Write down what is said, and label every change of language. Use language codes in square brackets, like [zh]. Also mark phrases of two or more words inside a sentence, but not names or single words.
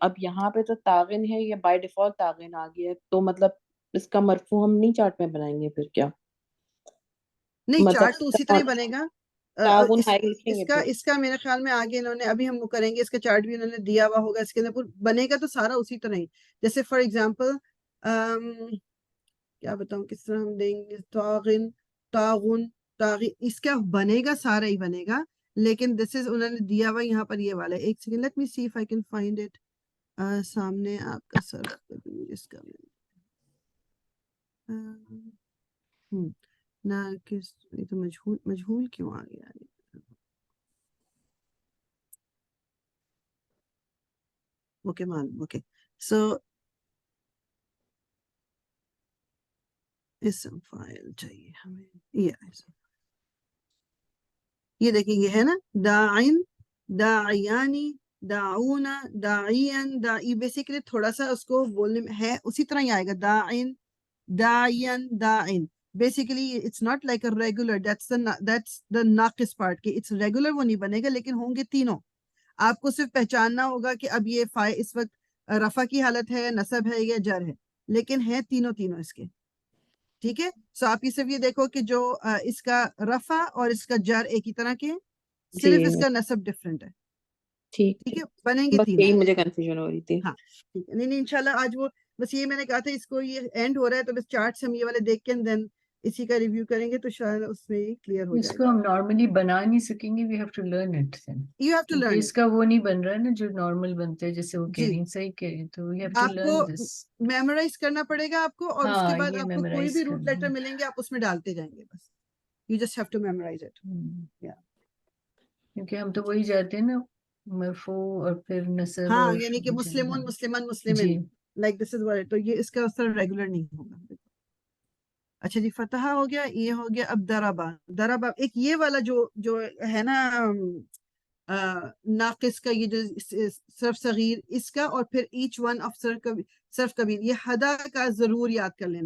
[ur] اب یہاں پہ تو طاغن ہے, یہ [en] by default [ur] طاغن آ گیا ہے, تو مطلب اس کا مرفوع ہم نہیں چارٹ میں بنائیں گے پھر کیا؟ نہیں, مطلب چارٹ تو اسی طرح ہی بنے گا. تعاون اس ہائی لکھیں گے پھر. اس کا میرے خیال میں آگے انہوں نے, ابھی ہم وہ کریں گے, اس کا چارٹ بھی انہوں نے دیا ہوا ہوگا, اس کے اندر بنے گا تو سارا اسی طرح ہی. جیسے [en] for example [ur] کیا بتاؤں کس طرح ہم دیں گے, [ar] طاغن طاغن طاغی, [ur] اس کا بنے گا سارا ہی بنے گا, لیکن [en] this is [ur] انہوں نے دیا ہوا یہاں پر یہ والا. ایک سیکنڈ, [en] let me see if I can find it. [ur] سامنے آپ کا سر اس کا نہ کس, یہ تو مجہول کیوں آ گیا ہے. اوکے معلوم, اوکے. سو اسم فائل چاہیے ہمیں, یہ دیکھیں یہ ہے نا, [ar] داعن داعیانی داعونا داعین داعی, [ur] بیسیکلی تھوڑا سا اس کو بولنے میں ہے اسی طرح ہی آئے گا, [ar] داعن داعین داعن. [en] basically it's not like a regular, that's the ناقص part, کہ it's regular [ur] وہ نہیں بنے گا, لیکن ہوں گے تینوں. آپ کو صرف پہچاننا ہوگا کہ اب یہ اس وقت رفع کی حالت ہے, نصب ہے یا جر ہے, لیکن ہے تینوں اس کے. ٹھیک ہے. سو آپ یہ صرف یہ دیکھو کہ جو اس کا رفع اور اس کا جر ایک ہی طرح کے ہیں, جی صرف اس کا نصب ڈفرینٹ ہے. ٹھیک ٹھیک ٹھیک, ہے, بنیں گے بس تینوں. یہی مجھے کنفیوژن ہو رہی تھی. ہاں ٹھیک ہے. نہیں انشاءاللہ آج وہ بس یہ میں نے کہا تھا, اس کو یہ اینڈ ہو رہا ہے تو بس چارٹ سے ہم یہ والے دیکھ کے دین اسی کا ریویو کریں گے, تو شاید اس میں کلیئر ہو اس جائے کو گا. ہم نارملی بنا نہیں سکیں گے, [en] we have to learn it then, you have to [ur] کیونکہ [en] لرن [ur] اس کا وہ نہیں بن رہا ہے نا جو نارمل بنتا ہے, جیسے وہ کہہ جی. رہی ہیں, صحیح کہہ رہی ہیں, تو [en] we have to [ur] آپ کو [en] learn this. [ur] میمورائز کرنا پڑے گا آپ کو, اور اس کے ہاں بعد یہ آپ کو کوئی میمورائز بھی روٹ کرنا لیٹر ہے. ملیں گے آپ اس میں ڈالتے جائیں گے, بس [en] you just have to memorize it. [ur] کیونکہ ہم تو وہی جاتے ہیں نا, مرفوع اور پھر نصب ہاں, اور یعنی کہ [ar] مسلمون مسلمان مسلمن, [ur] جی. [en] like this is what, [ur] تو یہ اس کا اس طرح ریگولر نہیں ہوگا. اچھا جی, فتح ہو گیا, یہ ہو گیا. اب دربا, دربا ایک یہ والا جو ہے نا ناقص کا, یہ جو صرف صغیر اس کا, اور پھر [en] each one of [ur] صرف کبیر, یہ ہدا کا ضرور یاد کر لینا ہے.